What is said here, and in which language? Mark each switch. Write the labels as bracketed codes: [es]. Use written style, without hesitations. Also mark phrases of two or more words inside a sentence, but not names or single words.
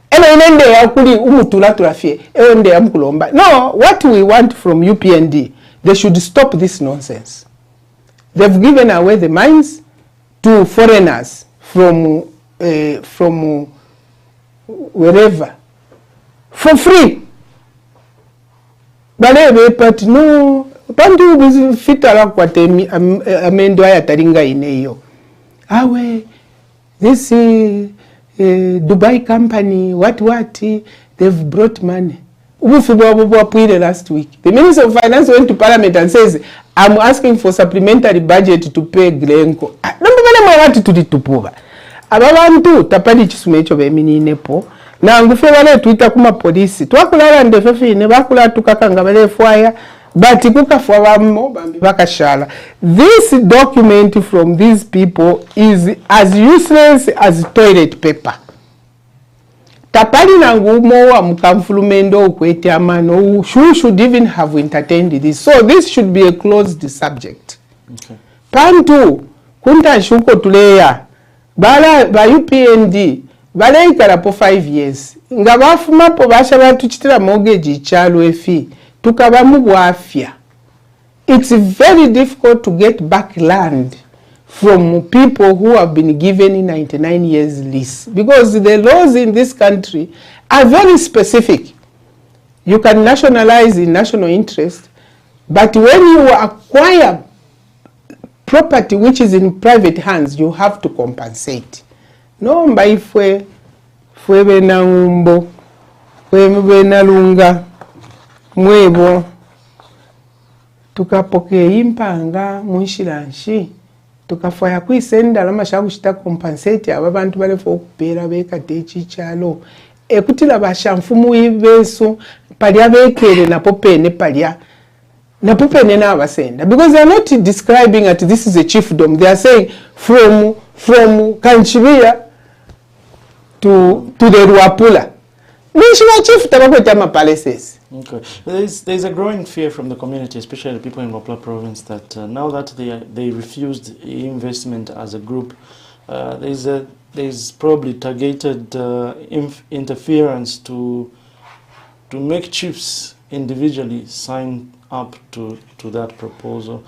[en] No, what we want from UPND, they should stop this nonsense. They've given away the mines to foreigners from wherever for free. But no, [bem] pantu fitala kwatemi amendo ayataringa ineyo. Awe, [en] this Dubai company, what, they've brought money. Last week, the Minister of Finance went to Parliament and says, I'm asking for supplementary budget to pay Glenco. [bem] Ababantu tapali chisumecho bemini nepo na ngufe wale tuita kuma polisi twakulala ndefefi ne bakula tukakanga bale fwaya but kukafa bammo bambi bakashala. [en] This document from these people is as useless as toilet paper. [bem] Tapali na ngumo wa mkamfulumendo ukwete amano [en] who should even have entertained this. So this should be a closed subject. Okay. [bem] Pantu kunta shuko tuleya bala ba UPND bala ikala po 5 years nga bafuma po basha batuchitira mortgage chalo efi tukabamu bwafya. [en] It's very difficult to get back land from people who have been given 99 years lease because the laws in this country are very specific. You can nationalize in national interest, but when you acquire property which is in private hands, you have to compensate. [bem] No mbaifwe fwe bena ngumbo fwe bena lunga mwebo tukapoke impanga munshilanshi tukafaya kwisenda lama shakushita compensate aba bantu bale fo kupera bekate chichalo ekutila bashamfumu ibeso palya bekere na popene palya na popene na abasenda, [en] because they are not describing that this is a chiefdom. They are saying from Kanchibia to the Ruapula. Chief palaces. Okay. There's a growing fear from the community, especially the people in Wapula province, that now that they refused investment as a group, there's probably targeted interference to make chiefs individually sign up to that proposal.